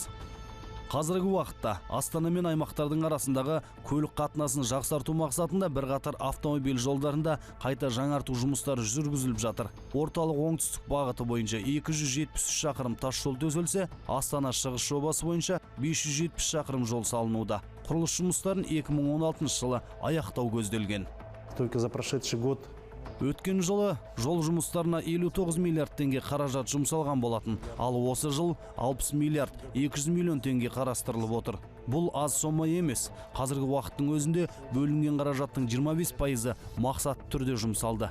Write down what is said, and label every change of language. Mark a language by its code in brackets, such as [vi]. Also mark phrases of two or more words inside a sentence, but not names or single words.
[kk] Қазіргі уақытта Астана мен аймақтардың арасындағы көлік қатынасын жақсарту мақсатында бірқатар автомобиль жолдарында қайта жаңарту жұмыстары жүргізіліп жатыр. Орталық оңтүстік бағыты бойынша 273 шақырым тас жол төселсе, Астана шығыс жобасы бойынша 570 шақырым жол салынуда. Құрылыс жұмыстарын 2016 жылы аяқтау көзделген. [ru] Только за прошедший год [kk] Өткен жылы жол жұмыстарына 59 миллиард теңге қаражат жұмсалған болатын, ал осы жыл 60 миллиард 200 миллион теңге қарастырылып отыр. Бұл аз сома емес. Қазіргі уақыттың өзінде бөлінген қаражаттың 25% мақсат түрде жұмсалды.